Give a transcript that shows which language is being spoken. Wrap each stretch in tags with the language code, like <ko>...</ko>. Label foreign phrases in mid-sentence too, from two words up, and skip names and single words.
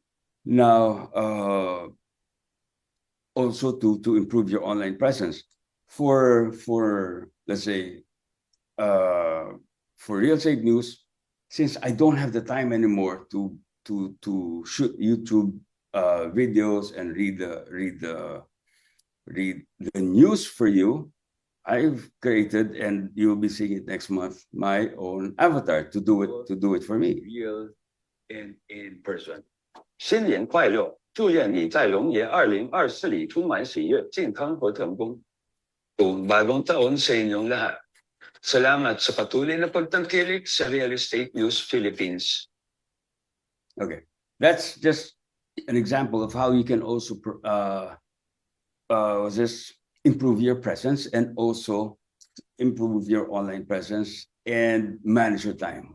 <en>Now, also to improve your online presence for let's say for real estate news, since I don't have the time anymore to shoot YouTube videos and read the news for you, I've created, and you'll be seeing it next month, my own avatar to do it for me. Real and in person.</en> <zh>新年快乐！祝愿你在龙年2024里充满喜悦、健康和成功。</zh> <tl>Bagong taon sa inyong lahat. Salamat sa patuloy na pagtangkilik sa Real Estate News Philippines.</tl> <en>Okay, that's just an example of how you can also just improve your presence and also improve your online presence and manage your time.</en>